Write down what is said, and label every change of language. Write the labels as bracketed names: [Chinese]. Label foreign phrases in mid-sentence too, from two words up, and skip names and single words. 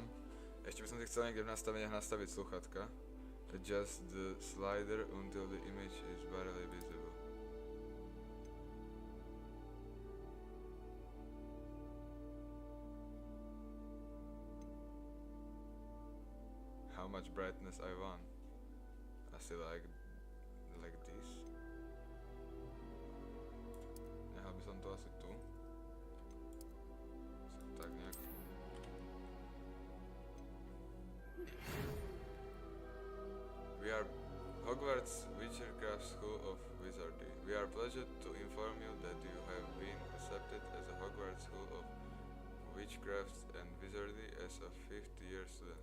[Slovak] Ešte by som si chcel niekde v nastaveniach nastaviť sluchatka. [English] Adjust the slider until the image is barely visible. How much brightness I want? Asi like this. [Slovak] Nechal by som to asi tu. Tak nejak. [English] We are Hogwarts Witchcraft School of Wizardry. We are pleased to inform you that you have been accepted as a Hogwarts School of Witchcraft and Wizardry as a 5th-year student.